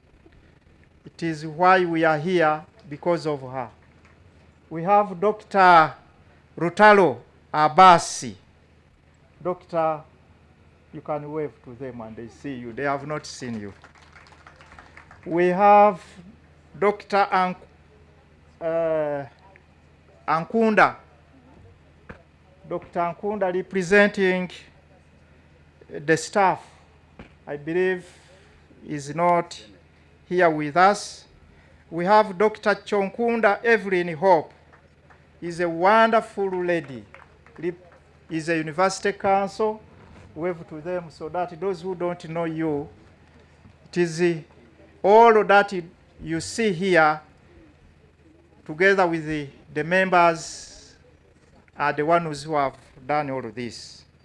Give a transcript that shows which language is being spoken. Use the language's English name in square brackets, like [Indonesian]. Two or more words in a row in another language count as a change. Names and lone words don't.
[English] It is why we are here, because of her. We have Dr. Rutalo Abasi. Doctor, you can wave to them and they see you. They have not seen you. We have Dr. Ankunda. Dr. Ankunda representing the staff, I believe, is not here with us. We have Dr. Chonkunda Evelyn Hope. Is a wonderful lady. Is a University Council. Wave to them so that those who don't know you, it is all that you see here together with the members are the ones who have done all of this.